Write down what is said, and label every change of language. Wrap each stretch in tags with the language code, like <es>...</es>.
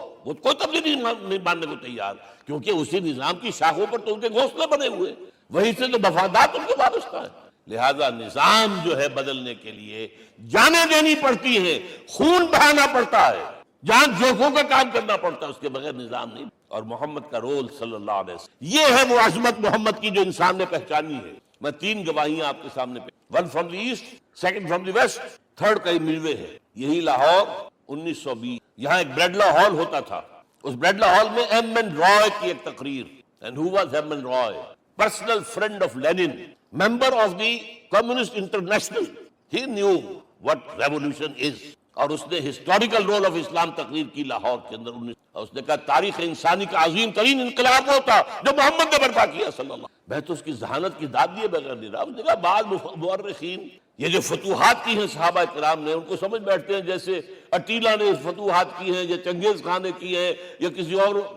<ur>وہ کوئی تبدیلی نہیں ماننے کو تیار، کیونکہ اسی نظام کی شاخوں پر تو ان کے گھونسلے بنے ہوئے، وہیں سے تو مفادات ان کے وابستہ ہیں۔ لہذا نظام جو ہے بدلنے کے لیے جانیں دینی پڑتی ہیں، خون بہانا پڑتا ہے، جان جوکھوں کا کام کرنا پڑتا ہے، اس کے بغیر نظام نہیں۔ اور محمد کا رول صلی اللہ علیہ وسلم، یہ ہے وہ عظمت محمد کی جو انسان نے پہچانی ہے۔ میں 3 گواہیاں آپ کے سامنے</ur> <en>one from the east, second from the west,</en> <ur>third کا ملوے ہے۔ یہی لاہور 1920، یہاں ایک بریڈلا ہال ہوتا تھا، اس بریڈلا ہال میں ایم این رائے کی ایک تقریر،</ur> <en>and who was</en> <ur>M N Rai?</ur> <en>personal friend of Lenin, member of the Communist International. He knew what revolution is.</en> <ur>اور اس نے</ur> <en>historical role of Islam</en> <ur>تقریر کی لاہور کے اندر، اور اس نے کہا تاریخ انسانی کا عظیم ترین انقلاب وہ تھا جو محمد نے برپا کیا صلی اللہ علیہ وسلم۔ میں تو اس کی ذہانت کی داد دیے بغیر نہیں رہا۔ اس نے کہا بعض مورخین یہ جو فتوحات کی ہیں صحابہ کرام نے، ان کو سمجھ بیٹھتے ہیں جیسے اٹیلا نے فتوحات کی ہیں یا چنگیز خان نے کی ہے یا کسی اور،</ur>